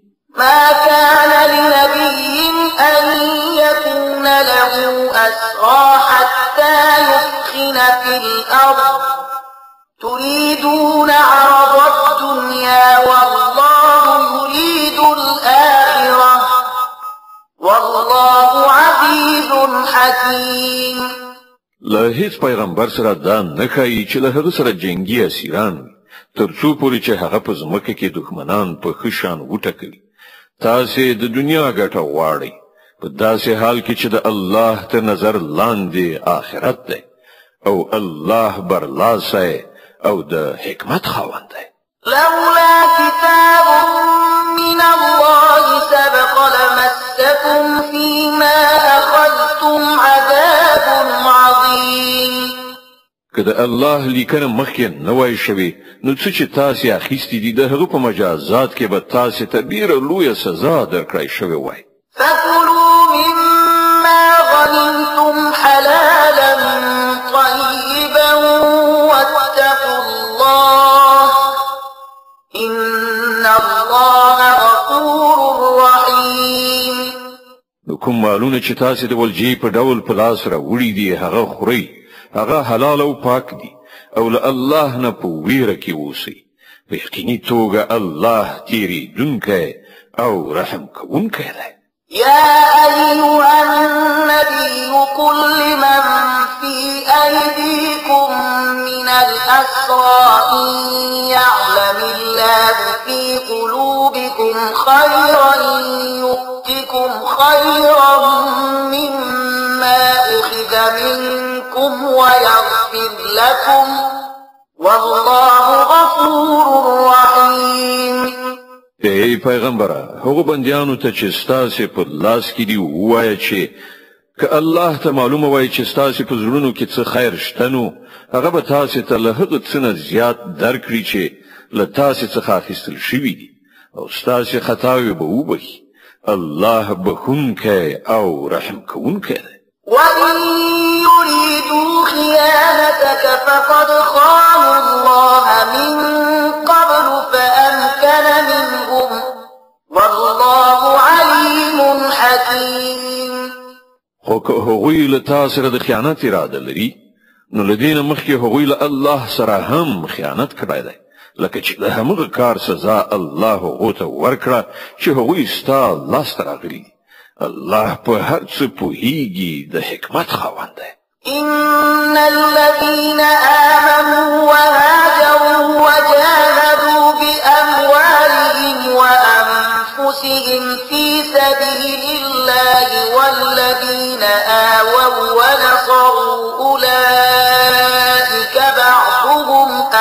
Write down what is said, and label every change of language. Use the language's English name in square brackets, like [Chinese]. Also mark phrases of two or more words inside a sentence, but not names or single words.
[Arabic] ما كان لنبي أن يكون له أسرى حتى يثخن في الأرض تريدون عرض الدنيا والله يريد الآخرة والله عزيز حكيم. [Pashto] له هیڅ پیغمبر سره دا نه ښایي چې له هغه سره جنگي اسیران وي تر څو پورې چې هغه په ځمکه کې دښمنان په ښه شان وټکوي. تاسې د دنیا ګټه غواړئ په داسې حال کې چې د الله تر نظر لاندې آخرت دی او الله برلاسی او د حکمت خاوند دی. [Arabic] لولا كتاب من الله سبق لمسكم فيما أخذتم عذاب عظيم. [Pashto] که د الله لیکنه مخکې نه وای شوې نو څه چې تاسې اخیستي دي د هغه په مجازات کې به تاسې ته ډېره لویه سزا درکړی شوې وای. [Arabic] فكلوا مما غنمتم حلالا طيبا واتقوا الله إن الله غفور رحيم. [Pashto] نو کوم مالونه چې تاسې د ولجې په ډول په لاس راوړي دي هغه خورئ هغه حلال او پاک دي او له الله نه په ویره کې اوسئ په یقیني توګه الله تیریدونکی او رحم کوونکی دی. [Arabic] يا أيها النبي قل لمن في أيديكم من الأسرى إن يعلم الله في قلوبكم خيرا يؤتكم خيرا مما أخذ منكم ويغفر لكم والله غفور رحيم. [Pashto] ای پیغمبره هغه بندیانو ته چې ستاسو په لاس کې دی وایي چې که الله ته معلومه وایي چې ستاسو په زړونو کې څه خیر شته نو هغه به تاسو ته له هغه څه نه زیات درکړي چې له تاسو څخه اخیستل شوي دي او ستاسو خطاوې به وبخي. الله بخونکی او رحم کوونکی دی. [Arabic] وإن يريدوا خيانتك فقد خانوا الله من قبل فأمكن منهم والله عليم حكيم. [Pashto] خو که هغوی له تاسو سره د خیانت اراده لري نو لدین مخکې هغوی له الله سره هم خیانت کړی دی لکه چې د همغه کار سزا الله هغو ته ورکړه چې هغوی ستا لاسته راغلي دي الله په هر څه پوهیږي د حکمت خاوند دی [Arabic] إن الذين آمنوا وهاجروا وجاهدوا بأموالهم وأنفسهم في سبيل الله والذين آووا ونصروا أولئك بعضهم